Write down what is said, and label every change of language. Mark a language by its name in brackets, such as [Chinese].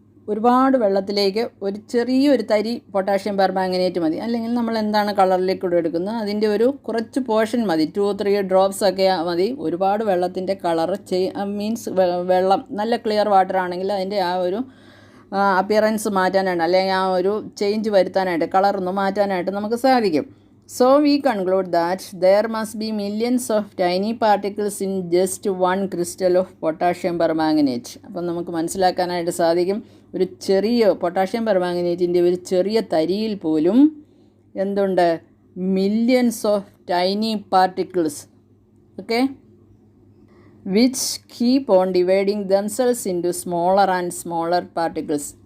[Malayalam] ഒരുപാട് വെള്ളത്തിലേക്ക് ഒരു ചെറിയൊരു തരി പൊട്ടാഷ്യം പെർമാംഗനേറ്റ് മതി, അല്ലെങ്കിൽ നമ്മൾ എന്താണ് കളർ ലിക്വിഡ് എടുക്കുന്നത് അതിൻ്റെ ഒരു കുറച്ച് പോർഷൻ മതി, 2-3 ഡ്രോപ്സ് ഒക്കെ മതി. ഒരുപാട് വെള്ളത്തിൻ്റെ കളർ മീൻസ് വെള്ളം നല്ല ക്ലിയർ വാട്ടർ ആണെങ്കിൽ അതിൻ്റെ ആ ഒരു അപ്പിയറൻസ് മാറ്റാനായിട്ട്, അല്ലെങ്കിൽ ആ ഒരു ചേഞ്ച് വരുത്താനായിട്ട്, കളറൊന്ന് മാറ്റാനായിട്ട് നമുക്ക് സാധിക്കും. [English] So we conclude that there must be millions of tiny particles in just one crystal of potassium permanganate. [Malayalam] അപ്പം നമുക്ക് മനസ്സിലാക്കാനായിട്ട് സാധിക്കും, ഒരു ചെറിയ പൊട്ടാഷ്യം പെർമാംഗനേറ്റിൻ്റെ ഒരു ചെറിയ തരിയിൽ പോലും എന്തുണ്ട്, [English] millions of tiny particles, [Malayalam] okay, [English] Which keep on dividing themselves into smaller and smaller particles.